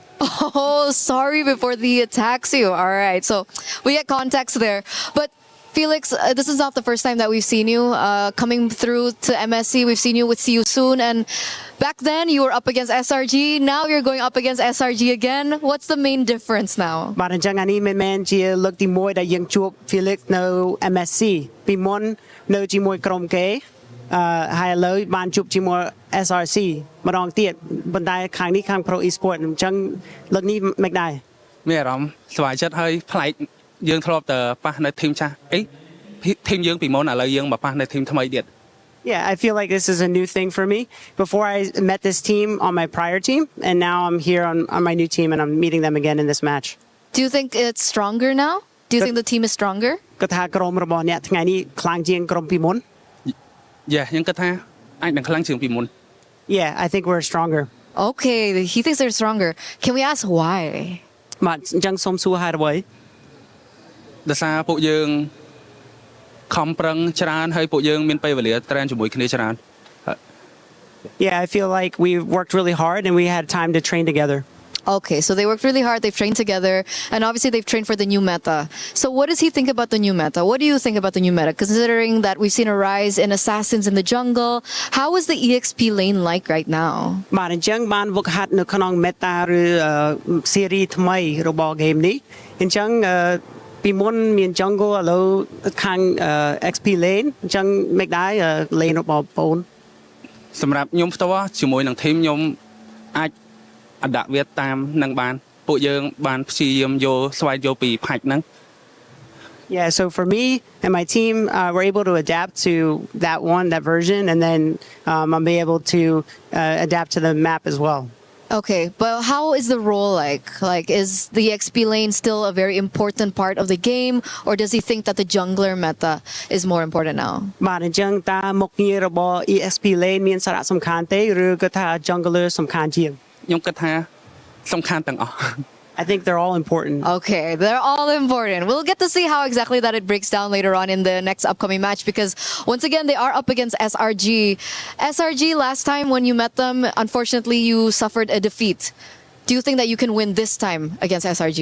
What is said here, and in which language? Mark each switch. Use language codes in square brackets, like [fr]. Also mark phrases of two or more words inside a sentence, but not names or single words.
[en] Oh, sorry before he attacks you. All right, so we get context there. But Felix, this is not the first time that we've seen you coming through to MSC. We've seen you with See You Soon, and back then you were up against SRG. Now you're going up against SRG again. What's the main difference now? [km] បាទអញ្ចឹងអានេះមិនមែនជាលើកទី1ដែលយើងជួប Felix នៅ MSC ពីមុននៅជាមួយក្រុមគេហើយឥឡូវបានជួបជាមួយ SRC ម្ដងទៀតប៉ុន្តែខាងនេះខាង Pro Esports អញ្ចឹងលើកនេះមិនដែរមានអារម្មណ៍ស្វាយចិត្តហើយប្លែកយើងធ្លាប់តែប៉ះនៅធីមចាស់អីធីមយើងពីមុនឥឡូវយើងមកប៉ះនៅធីមថ្មីទៀត [en] Yeah, I feel like this is a new thing for me. Before I met this team on my prior team, and now I'm here on my new team, and I'm meeting them again in this match. Do you think it's stronger now? Do you think the team is stronger? [km] គាត់ថាក្រុមរបស់អ្នកថ្ងៃនេះខ្លាំងជាងក្រុមពីមុន Yeah ខ្ញុំគិតថាអាចនឹងខ្លាំងជាងពីមុន [en] Yeah, I think we're stronger. Okay, he thinks they're stronger. Can we ask why? [km] បាទអញ្ចឹងសូមសួរហេតុអ្វី ដោយសារពួកយើងខំប្រឹងច្រើនហើយពួកយើងមានពេលវេលាត្រានជាមួយគ្នាច្រើន [en] Yeah, I feel like we worked really hard and we had time to train together. Okay, so they worked really hard, they've trained together, and obviously they've trained for the new meta. So what does he think about the new meta? What do you think about the new meta? Considering that we've seen a rise in assassins in the jungle, how is the EXP lane like right now? [km] បាទអញ្ចឹងបានវឹកហាត់នៅក្នុង meta ឬ series ថ្មីរបស់ game នេះអញ្ចឹងពីមុនមាន jungle ឥឡូវខាង [en] XP lane [km] អញ្ចឹងមិនដែរ lane របស់បងប្អូន សម្រាប់ខ្ញុំផ្ទាល់ជាមួយនឹង team ខ្ញុំអាចអដាក់វាតាមនឹងបានពួកយើងបានព្យាយាមយកស្វែងយកពីផាច់ហ្នឹង [en] Yeah, so for me and my team, we're able to adapt to that version, and then I'll be able to adapt to the map as well. Okay, but how is the role like? Like, is the XP lane still a very important part of the game, or does he think that the jungler meta is more important now? [km] បាទអញ្ចឹងតើមុខងាររបស់ [en] EXP lane [km] មានសារៈសំខាន់ទេឬក៏ថា jungler សំខាន់ជាង ខ្ញុំគិតថាសំខាន់ទាំងអស់ [en] I think they're all important. Okay, they're all important. We'll get to see how exactly that it breaks down later on in the next upcoming match, because once again, they are up against SRG. SRG, last time when you met them, unfortunately, you suffered a defeat. Do you think that you can win this time against SRG?